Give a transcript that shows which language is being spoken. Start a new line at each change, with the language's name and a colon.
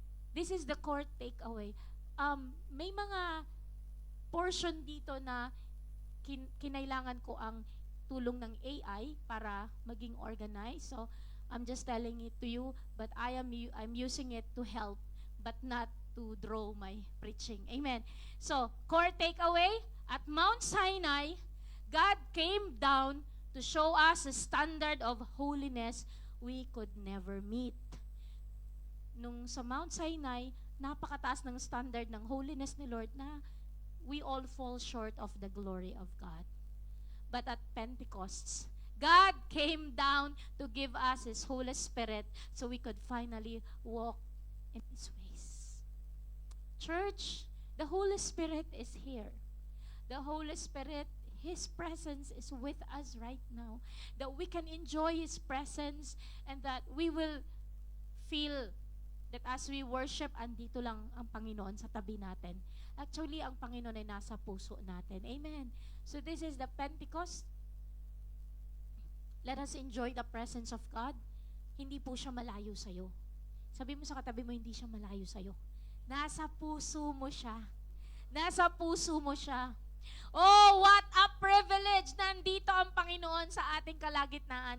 English: This is the core takeaway.
Filipino: May mga portion dito na kinailangan ko ang tulong ng AI para maging organized.
English: So, I'm just telling it to you, but I'm using it to help, but not to draw my preaching. Amen. So, core takeaway, at Mount Sinai, God came down to show us a standard of holiness we could never meet.
Filipino: Nung sa Mount Sinai, napakataas ng standard ng holiness ni Lord na
English: we all fall short of the glory of God. But at Pentecost, God came down to give us His Holy Spirit so we could finally walk in His ways. Church, the Holy Spirit is here. The Holy Spirit, His presence is with us right now. That we can enjoy His presence and that we will feel that as we worship,
Filipino: andito lang ang Panginoon sa tabi natin. Actually, ang Panginoon ay nasa puso natin. Amen.
English: So this is the Pentecost. Let us enjoy the presence of God.
Filipino: Hindi po siya malayo sa'yo. Sabi mo sa katabi mo, hindi siya malayo sa'yo. Nasa puso mo siya. Nasa puso mo siya.
English: Oh, what a privilege!
Filipino: Nandito ang Panginoon sa ating kalagitnaan.